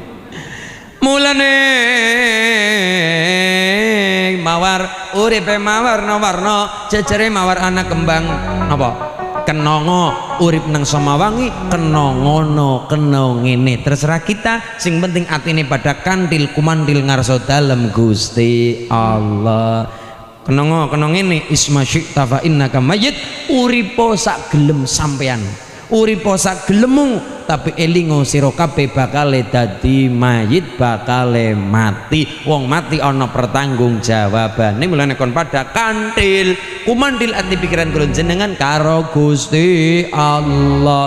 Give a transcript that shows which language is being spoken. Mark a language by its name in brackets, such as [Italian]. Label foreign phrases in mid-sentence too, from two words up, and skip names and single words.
[Javanese] Mulane mawar uripe mawarna-warna, jejere mawar ana kembang apa? Kenongo urip nang samawangi kenongono keno ngene terserah kita, sing penting atine pada kantil kumandil ngarso dalem Gusti Allah. Kenongo keno ngene [Arabic] عش ما شئت فإنك ميت, [Javanese] uripo sak gelem sampean, uripo sak gelemu tapi elingo sira kabeh bakale dadi mayit, bakale mati. Wong mati ana pertanggung jawabane. Mulane kon pada kantil kumandil ati pikiran kula jenengan karo Gusti Allah.